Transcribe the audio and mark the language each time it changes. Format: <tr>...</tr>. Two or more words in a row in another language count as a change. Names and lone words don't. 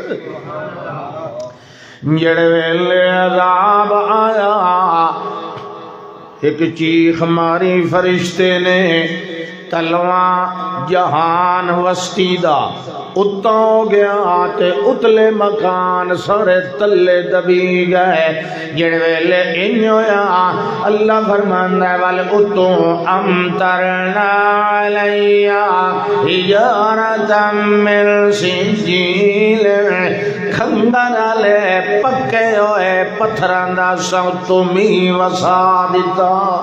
<pa>جڑے ویلے عذاب آیا، ایک چیخ ماری فرشتے نے، تلواں جہان وسطی دا اتوں ہو گیا تے اتلے مکان سارے تلے دبی گئے. جڑے ویلے انج ہویا اللہ فرماندا ہے وال اتوں</pa> <ar>امطرنا علیہا حجارۃ من سجیل،</ar> <pa>کھنگر والے پکے ہوئے پتھراں دا سوتوں میہ وسا دتا.</pa>